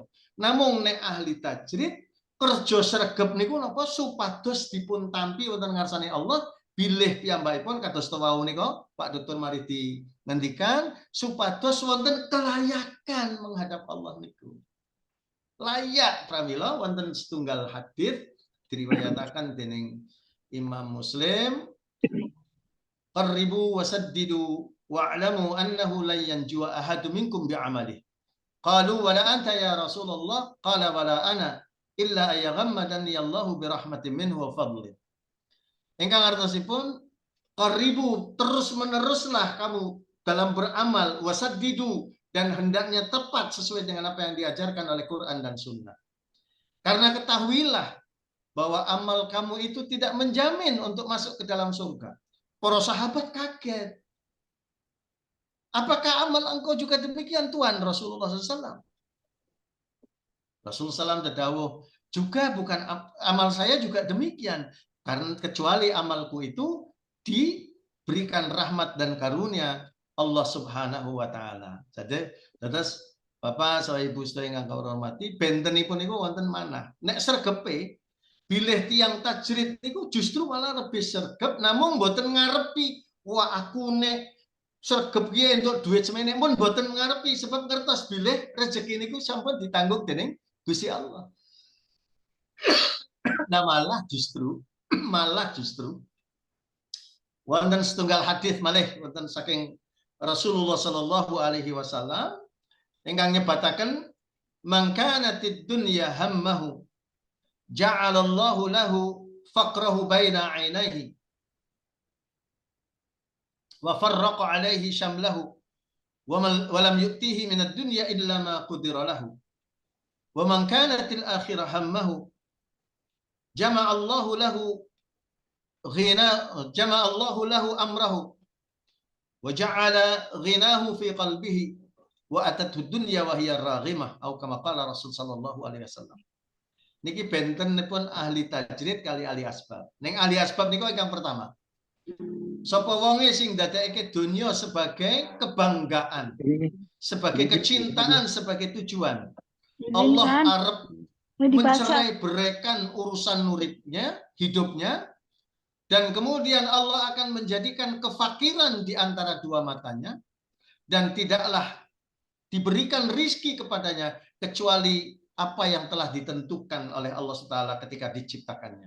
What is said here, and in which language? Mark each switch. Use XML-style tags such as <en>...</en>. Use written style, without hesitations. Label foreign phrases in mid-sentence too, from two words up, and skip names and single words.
<jv>Namung nek ahli tajrid kerja sregep niku napa supados dipun tampi wonten ngarsane Allah, bilih piyambakipun kados wau nika Pak Dr. Maridi ngendikan supados wonten kelayakan menghadap Allah niku. Layak pramila wonten setunggal hadis diriwayataken dening Imam Muslim,</jv> <ar>قاربوا وسددوا واعلموا أنه لا ينجو أحد منكم بعمله. قالوا ولا أنت يا رسول الله قال ولا أنا إلا أن يتغمدني الله برحمة منه وفضله.</ar> <jv>Ingkang artosipun</jv> <id>qaribu, terus-meneruslah kamu dalam beramal, wasaddidu, dan hendaknya tepat sesuai dengan apa yang diajarkan oleh Quran dan Sunnah. Karena ketahuilah bahwa amal kamu itu tidak menjamin untuk masuk ke dalam surga. Para sahabat kaget. Apakah amal engkau juga demikian Tuhan? Rasulullah SAW. Rasulullah SAW terdawuh, juga bukan amal saya juga demikian. Karena kecuali amalku itu diberikan rahmat dan karunia Allah Subhanahu wa taala.</id> <jv>Jadi terus Bapak saha Ibu sedaya ingkang kula hormati, bentenipun niku wonten manah. Nek sregepe bilih tiang tajrid niku justru malah lebih sregep namung mboten ngarepi wah aku nek sregep ki entuk duit semene pun mboten ngarepi sebab ngertos bilih rezeki niku sampun ditanggung dening Gusti Allah. Nah malah justru wonten setunggal hadis malih wonten saking Rasulullah</jv> <ar>صلى الله عليه وسلم</ar> <jv>ingkang nyebataken</jv> <ar>من كانت الدنيا همه جعل الله له فقره بين عينيه وفرق عليه شمله ولم يؤته من الدنيا إلا ما قدر له ومن كانت الآخرة همه جمع الله له أمره وجعل غناه في قلبه وأتته الدنيا وهي راغمة atau كما قال الرسول صلى الله عليه وسلم.</ar> <jv>Niki bentenipun ahli tajrid kali ahli asbab. Ning ahli asbab niku ingkang pertama. Sapa wonge sing dadekake dunya</jv> <id>sebagai kebanggaan, sebagai kecintaan, sebagai tujuan. Allah arep mencerai beraikan urusan uripnya, hidupnya, dan kemudian Allah akan menjadikan kefakiran di antara dua matanya, dan tidaklah diberikan rizki kepadanya kecuali apa yang telah ditentukan oleh Allah SWT ketika diciptakannya.</id>